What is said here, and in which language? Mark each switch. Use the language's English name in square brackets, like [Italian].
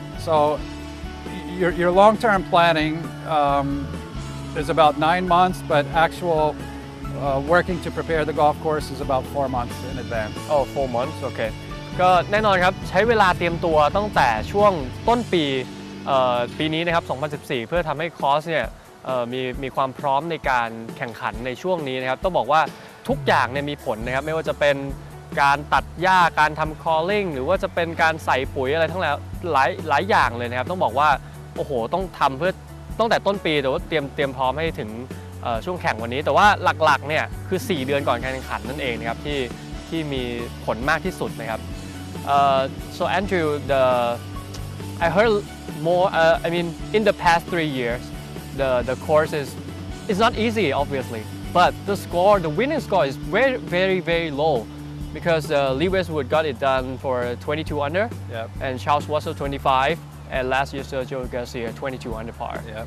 [English] So your long-term planning is about 9 months, but actual working to prepare the golf course is about 4 months in advance. Oh, 4 months. Okay. [Thai] ก็แน่นอนครับใช้เวลาเตรียมตัวตั้งแต่ช่วงต้นปีนี้นะครับ 2014 เพื่อทำให้คอร์สเนี่ยมีความพร้อมในการแข่งขันในช่วงนี้นะครับต้องบอกว่าทุกอย่างเนี่ยมีผลนะครับไม่ว่าจะเป็น การตัดหญ้าการทำ calling หรือว่าจะเป็นการใส่ปุ๋ยอะไรทั้งหลายอย่างเลยนะครับต้องบอกว่าโอ้โหต้องทำเพื่อตั้งแต่ต้นปีแต่ว่าเตรียมพร้อมให้ถึงช่วงแข่งวันนี้แต่ว่าหลักๆเนี่ยคือ4 เดือนก่อนการแข่งขันนั่นเองนะครับที่มีผลมากที่สุดนะครับ [English] So Andrew, I heard more. I mean, in the past 3 years, the course is not easy, obviously, but the winning score is very, very, very low, because Lee Westwood got it done for 22 under, and Charles Russell 25, and last year Sergio Garcia 22 under par.